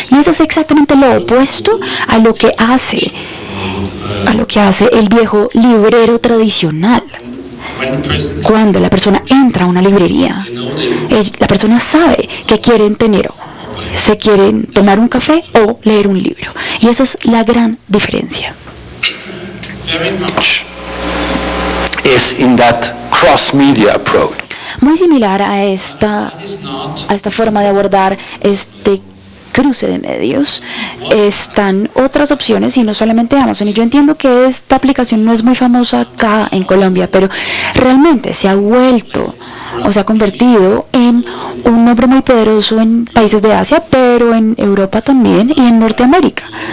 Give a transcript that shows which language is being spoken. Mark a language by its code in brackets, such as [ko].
[es] Y eso es exactamente lo opuesto a lo que hace el viejo librero tradicional. Cuando la persona entra a una librería, la persona sabe que quieren tener, se quieren tomar un café o leer un libro, y esa es la gran diferencia. [en] Is in that cross-media approach. [es] Muy similar a esta forma de abordar este cruce de medios, están otras opciones y no solamente Amazon. Y yo entiendo que esta aplicación no es muy famosa acá en Colombia, pero realmente se ha vuelto o se ha convertido en un nombre muy poderoso en países de Asia, pero en Europa también y en Norteamérica.